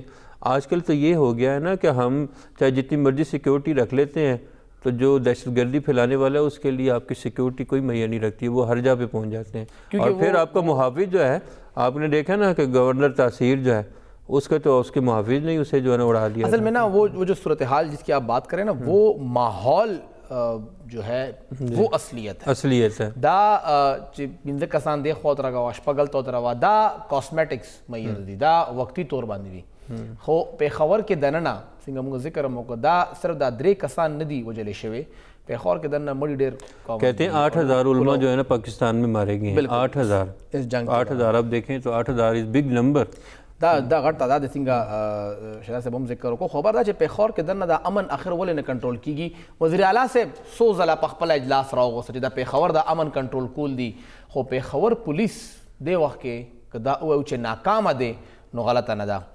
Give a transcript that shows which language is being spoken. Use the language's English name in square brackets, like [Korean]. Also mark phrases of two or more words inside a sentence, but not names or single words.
[Urdu] آج کل تو یہ ہو گیا ہے نا کہ ہم چاہے جتنی مرضی سیکیورٹی رکھ لیتے ہیں تو جو دہشت گردی پھیلانے والا ہے اس کے لیے آپ کی سیکیورٹی کوئی میعر نہیں رکھتی، وہ ہر جگہ پہ پہنچ جاتے ہیں. اور پھر آپ کا محافظ جو ہے، آپ نے دیکھا نا کہ گورنر تاثیر جو ہے اس کا تو اس کے محافظ نہیں اسے جو ہے نا اڑا دیا. اصل میں نا وہ جو صورتحال جس کی آپ بات کریں نا وہ ماحول جو ہے وہ اصلیت ہے. [Pashto] دا پنځه کسان دی خو ترغه واشپغل تو دروا دا کاسمیټکس میعر دي، دا وقتی طور باندې دي. خو پیښور کې دننه څنګه موږ ذکر موږ دا صرف دا 3 کسان ندي وجلې شوی. پیښور کې دننه مړي ډېر [Urdu] کہتے ہیں 8000 علماء جو ہے نا پاکستان میں مارے گئے ہیں. 8000 اب دیکھیں تو 8000 [English] is big number. [Pashto] دا غټ تعداد څنګه شهزاد صاحب هم ذکر وکړو. خبر دا چې پیښور کې دننه دا امن اخر ولې نه کنټرول کیږي. وزیر اعلی صاحب 100 ځله په خپل اجلاس راوغوسته چې دا پیښور دا امن کنټرول کول دي، خو پیښور پولیس د وخت کې که دا وایو چې ناکامه دی نو غلطه نه ده.